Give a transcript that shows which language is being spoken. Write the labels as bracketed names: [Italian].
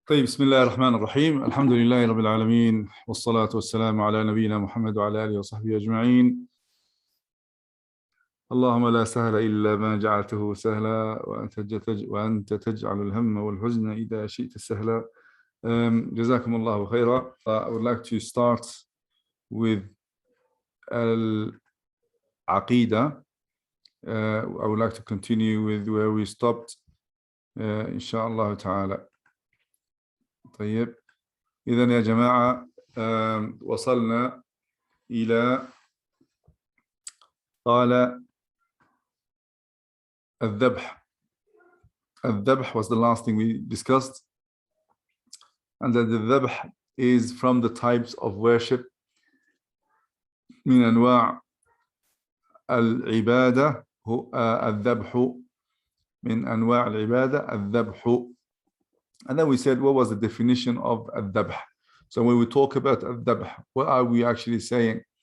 [Arabic] طيب، بسم الله الرحمن الرحيم. الحمد لله رب العالمين، والصلاة والسلام على نبينا محمد وعلى آله وصحبه أجمعين. اللهم لا سهل إلا ما جعلته سهلا، وأنت تجعل الهم والحزن إذا شئت سهلا. جزاكم الله خيرا. [English] I would like to start with Aqiidah. I would like to continue with where we stopped, inshallah ta'ala. [Arabic] طيب، إذن يا جماعة وصلنا إلى قال الذبح. [English] الذبح was the last thing we discussed, and that the ذبح is from the types of worship [Arabic] من أنواع العبادة. الذبح من أنواع العبادة الذبح. [English] And then we said, what was the definition of الذبح? So when we talk about الذبح, what are we actually saying?